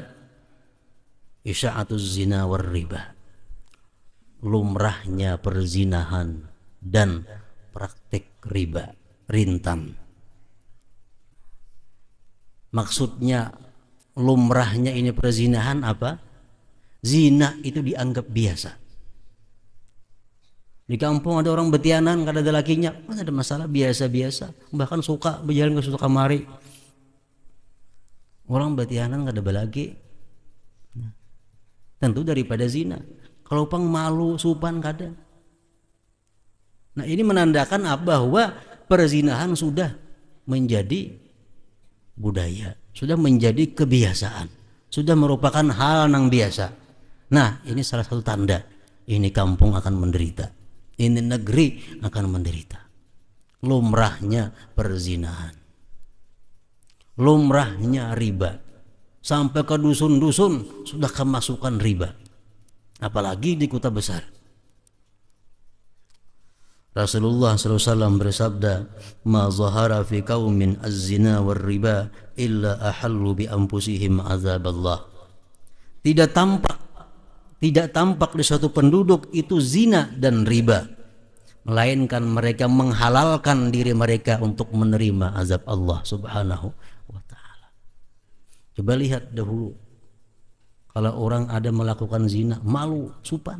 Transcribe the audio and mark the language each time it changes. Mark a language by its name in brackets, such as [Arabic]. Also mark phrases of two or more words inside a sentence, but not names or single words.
[Arabic] إشاعة الزنا والربا. [Indonesian] Lumrahnya perzinahan dan praktik riba, rintan. Maksudnya lumrahnya ini perzinahan apa? Zina itu dianggap biasa. [Banjar] Di kampung ada orang betianan, kada ada lakinya, mana ada masalah, biasa-biasa. Bahkan suka berjalan ke suatu kamari. Orang betianan kada ada laki. [Indonesian] Tentu daripada zina. [Banjar] Kalau pang malu, supan kada. [Indonesian] Nah, ini menandakan bahwa perzinahan sudah menjadi budaya, sudah menjadi kebiasaan, sudah merupakan hal yang biasa. Nah, ini salah satu tanda ini kampung akan menderita. Ini negeri akan menderita. Lumrahnya perzinahan, lumrahnya riba, sampai ke dusun-dusun sudah kemasukan riba, apalagi di kota besar. Rasulullah SAW bersabda, [Arabic] "ما ظهر في قوم الزنا والربا إلا أحلوا بأنفسهم عذاب الله." [Indonesian] Tidak tampak di suatu penduduk itu zina dan riba, melainkan mereka menghalalkan diri mereka untuk menerima azab Allah Subhanahu wa taala. Coba lihat dahulu, kalau orang ada melakukan zina, malu, supan.